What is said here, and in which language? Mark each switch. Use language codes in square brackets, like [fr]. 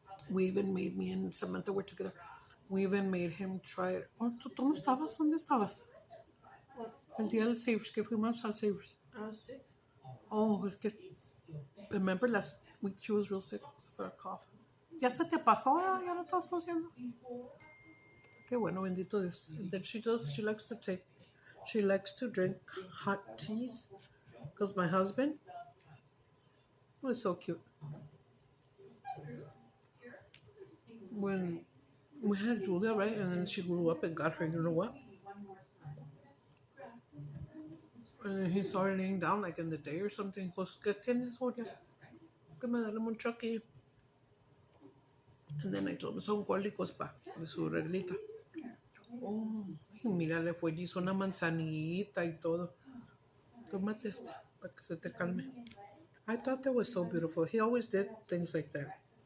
[en] We even made, me and Samantha were together. We even made him try it. Oh, [es] ¿tú no estabas? ¿Dónde estabas? El día del Savers, que fuimos al Savers. [en] I was sick. Oh, [es] es que, [en] remember last week she was real sick for a cough. [es] Ya se te pasó, ya no estás tosiendo. Qué bueno, bendito Dios. [en] And then she likes to drink hot teas. Because my husband was so cute. When we had Julia, right? And then she grew up and got her, you know what? And then he started laying down like in the day or something. He goes, [es] ¿qué tienes, Julia? Que me dale un choque. [en] And then I told him, [es] son cólicos, pa, de su reglita. Oh, y mira, le fue y hizo una manzanita y todo. Tómate esta, para que se te calme. [en] I thought that was so beautiful. He always did things like that.